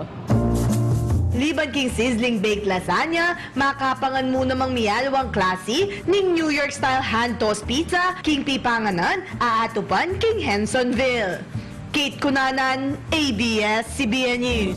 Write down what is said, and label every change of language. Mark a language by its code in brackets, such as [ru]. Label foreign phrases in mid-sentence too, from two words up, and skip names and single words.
[pam] Liban king [en] sizzling baked lasagna, [pam] makapangan mo namang miyalawang klase ning New York [en] style hand tossed pizza, [pam] king pipanganan, aatupan king Hensonville. Kate Cunanan, ABS-CBN News.